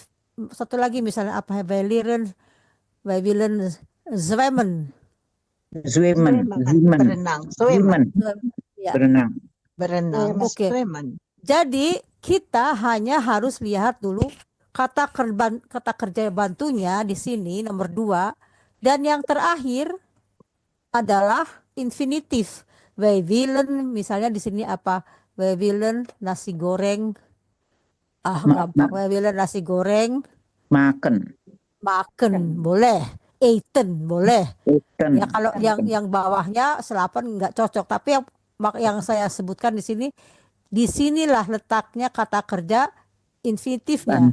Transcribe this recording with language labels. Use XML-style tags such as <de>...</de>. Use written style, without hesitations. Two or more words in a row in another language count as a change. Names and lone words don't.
<id>Satu lagi misalnya apa?</id> <nl>Wij willen zwemmen.</nl> <id>Berenang. Oke. Jadi kita hanya harus lihat dulu kata kerja bantunya di sini nomor 2, dan yang terakhir adalah infinitif.</id> <nl>Wij willen</nl> <id>misalnya di sini apa?</id> <nl>Wij willen nasi goreng.</nl> <id>Gampang.</id> <nl>Wij willen nasi goreng.</nl> <id>Makan boleh. Eten boleh. Ya kalau yang bawahnya selapan nggak cocok. Tapi yang saya sebutkan di sini, disinilah letaknya kata kerja infinitifnya.</id>